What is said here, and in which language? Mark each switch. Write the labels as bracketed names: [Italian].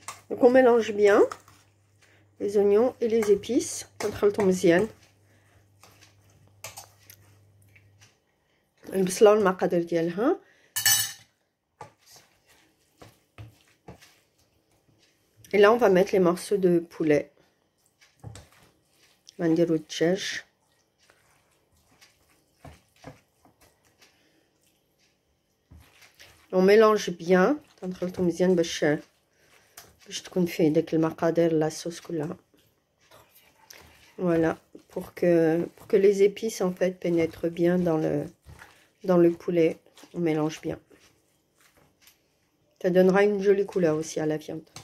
[French] Donc on mélange bien les oignons et les épices. [Arabic] كنخلطو مزيان. البصله والمقادير ديالها. [French] Et là on va mettre les morceaux de poulet. [Arabic] غنديرو الدجاج. [French] On mélange bien. [Arabic] كنخلطو مزيان باش تكون فيه داك المقادير لا صوص كلها. [French] Voilà, pour que les épices en fait pénètrent bien dans le poulet. On mélange bien. Ça donnera une jolie couleur aussi à la viande.